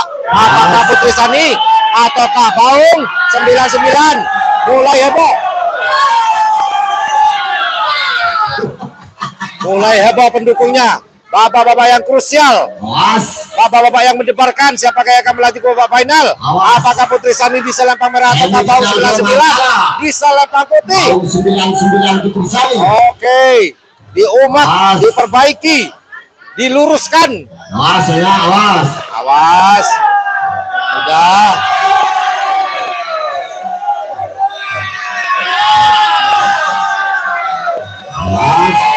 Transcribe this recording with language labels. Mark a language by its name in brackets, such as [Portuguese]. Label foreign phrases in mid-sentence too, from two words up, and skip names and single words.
[Indonesian] Apakah Putri Sani ataukah Baung 99? Mulai heboh. Mulai heboh pendukungnya. Babak-babak yang krusial. Bapak-bapak yang mendebarkan siapakah yang akan melaju ke babak final? Apakah Putri Sani di selempang merah atau Baung 99 di selempang putih? Baung 99 Putri Sani. Oke, diumat, diperbaiki, diluruskan. Awas ya, awas. Awas. Udah. Awas.